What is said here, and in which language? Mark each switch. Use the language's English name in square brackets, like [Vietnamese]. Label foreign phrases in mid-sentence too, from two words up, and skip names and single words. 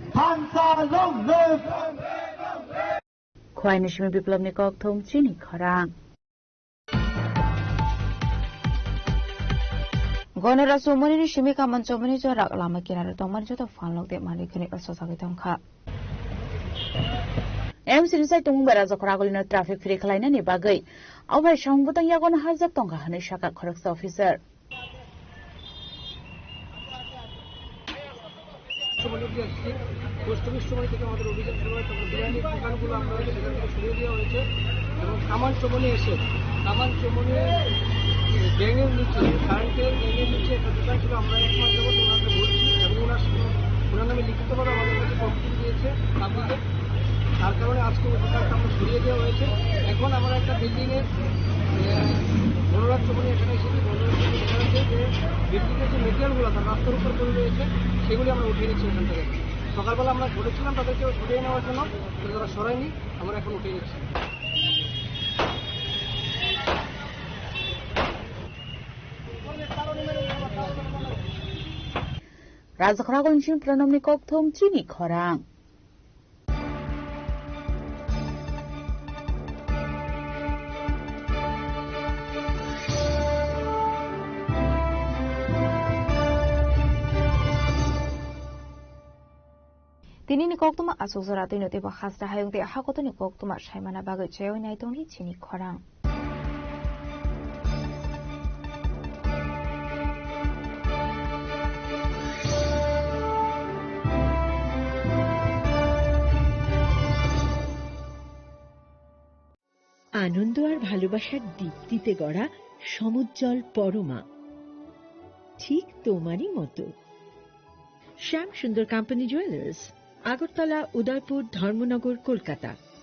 [Kok Borok] खवाइनि सिमे बिप्लबनि ककथम चिनि खरां गनरा सोमनि सिमे कामन चमनि जरा लामा किनारे तमन जत फानलक दे मानि खनि असो सागै तंखा एमसिनि साइ तंग बेरा जखरागलिनो [English] traffic free [Kok Borok] खलायनायनि बागै अबाय संबुतन यागन हाजक तंगा हनै शाखा खरक्स अफिसार [English] post office [Bangla] সময় থেকে আমাদের অভিযান শুরু হয় তখন বিরিয়ানির দোকানগুলো আমরা সেখান থেকে সরিয়ে দেওয়া হয়েছে এবং কামান চমনে এসে কামান চমনে ব্যাঙের নিচে কারেন্টের ব্যাঙের নিচে একটা দোকান ছিল আমরা এক মাস যাবত ওনাকে বলছি এবং ওনার নামে লিখিতভাবে আমাদের কাছে কমপ্লেন দিয়েছে তারপরে তার কারণে আজকে ওই দোকানটা আমরা সরিয়ে দেওয়া হয়েছে এখন আমরা একটা বিল্ডিংয়ের বনরাজ চমনে এখানে এসেছি বনরাজ চমনে দেখা যাচ্ছে যে বিল্ডিংয়ের যে মেটেরিয়ালগুলো তার রাস্তার উপর পড়ে রয়েছে সেগুলি আমরা উঠিয়ে নিচ্ছি এখান থেকে সকালবেলা আমরা বলেছিলাম তাদেরকে সরিয়ে নেওয়ার জন্য তারা সরায়নি আমরা এখন উঠিয়ে নিচ্ছি [Kok Borok] राजखरागोनसिम प्रणमनि ककथम चिनि खरां तिनिनि ककतमा आसुजरा तिनते बखासरा हायंते हाकतनि ककतमा सायमाना बागै चेय नायतंनि चिनि खरां [Bangla] আনন্দ আর ভালোবাসার দীপ্তিতে গড়া সমুজ্জ্বল পরমা ঠিক তোমারই মতো শ্যাম সুন্দর কোম্পানি জুয়েলার্স আগরতলা উদয়পুর ধর্মনগর কলকাতা